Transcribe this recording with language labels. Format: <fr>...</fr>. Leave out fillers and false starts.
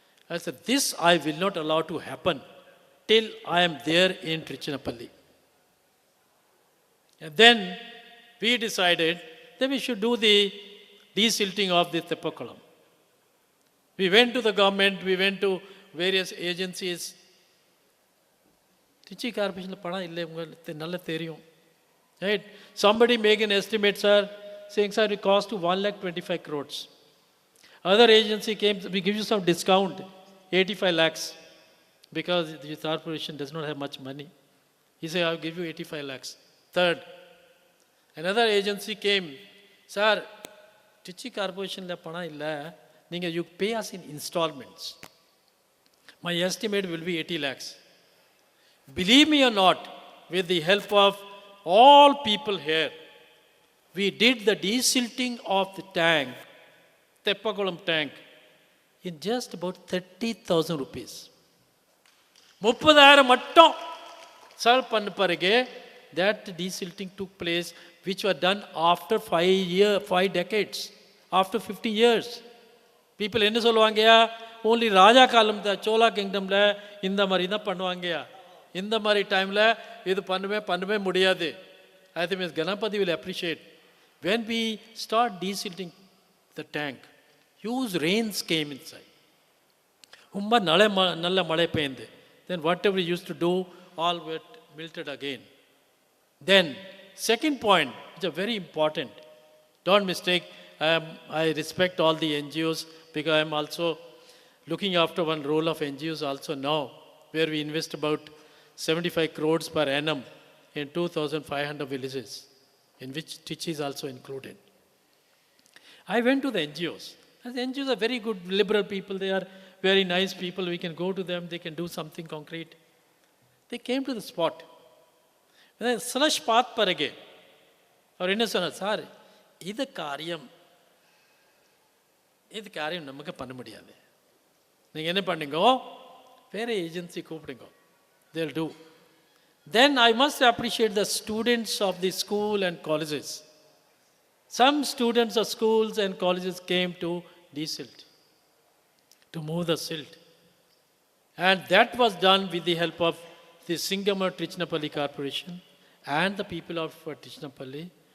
<en>I said, this I will not allow to happen till I am there in Trichinapalli. And then we decided that we should do the desilting of the Teppakulam. We went to the government, we went to various agencies.</en> <ta>Trichy Corporation பணம் இல்லை உங்களுக்கு நல்லா தெரியும்.</ta> <en>Right? Somebody make an estimate, sir, saying, sir, it cost to 1,25,000 crores. Other agency came, we give you some discount, 85 lakhs, because the corporation does not have much money. He said, I'll give you 85 lakhs. Third, another agency came, sir, Trichy Corporation la</en> <ta>பணம் இல்லை, நீங்கள்</ta> <en>you pay us in installments. My estimate will be 80 lakhs. Believe me or not, with the help of all people here, we did the desilting of the tank, Teppakulam tank, in just about 30,000 rupees.</en> <ta>30,000 மட்டும் solve பண்ண பிறகு</ta> <en>that desilting took place, which was done after 5 decades, after 50 years.</en> <ta>People என்ன சொல்லுவாங்கயா, only ராஜா காலம் தான், சோலா கிங்டமில் இந்த மாதிரி தான் பண்ணுவாங்கயா, இந்த மாதிரி டைமில் இது பண்ணவே முடியாது.</ta> <en>I think Ms. Ganapati will appreciate. When we start desilting the tank, huge rains came inside.</en> <ta>ரொம்ப நல்ல மழை பெய்ந்து.</ta> <en>Then whatever we used to do, all were melted again. Then, second point, which is very important. Don't mistake, I respect all the NGOs because I am also looking after one role of NGOs also now, where we invest about 75 crores per annum in 2,500 villages, in which Trichy is also included. I went to the NGOs. And the NGOs are very good, liberal people. They are very nice people. We can go to them. They can do something concrete. They came to the spot. Slush path parage.</en> <ta>Or என்ன சொன்னார், sir இது காரியம் நமக்கு பண்ண முடியாது, நீங்கள் என்ன பண்ணுங்க, வேறு ஏஜென்சி கூப்பிடுங்க,</ta> <en>they'll do. Then I must appreciate the students of the school and colleges. Some students of schools and colleges came to desilt, to move the silt. And that was done with the help of the Singamar Trichinapalli Corporation and the people of Trichinapalli.</en>